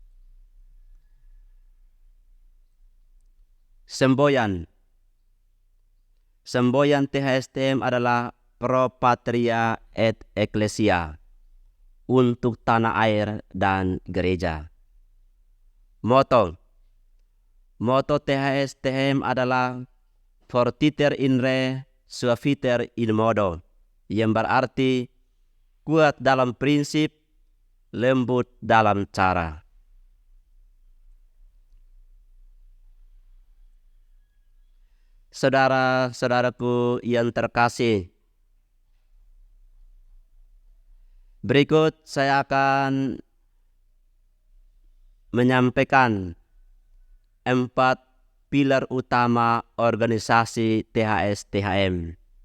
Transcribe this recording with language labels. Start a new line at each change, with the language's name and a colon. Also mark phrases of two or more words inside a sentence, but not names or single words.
Indonesian: Semboyan THS-THM adalah
Latin: Pro Patria et Ecclesia,
Indonesian: untuk tanah air dan gereja. Moto THS-THM adalah
Latin: Fortiter in re, suaviter in modo,
Indonesian: yang berarti kuat dalam prinsip, lembut dalam cara. Saudara-saudaraku yang terkasih, berikut saya akan menyampaikan 4 pilar utama organisasi THS-THM.